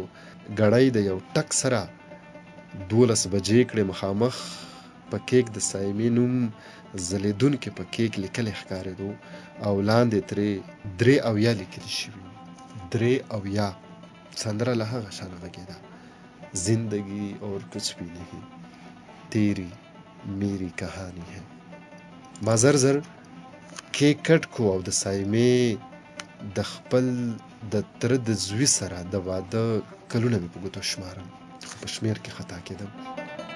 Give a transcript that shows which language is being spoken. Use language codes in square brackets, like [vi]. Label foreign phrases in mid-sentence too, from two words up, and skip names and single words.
[ps] ګړۍ د یو ټک سره 12 بجې کړې. مخامخ په کیک د سایمې نوم ځلېدونکې په کیک لیکلې ښکارېدو او لاندې ترې 73 لیکلي شوي. 73 سندره له هغه شانه غږېده. [ur] زندگی اور کچھ بھی نہیں تیری میری کہانی ہے. [ps] ما زر کیک کټ کو او د سایمې د خپل د تره د زوی سره د واده کلونه مې په ګوتو شمارم خو په شمېر کې خطا کېدم.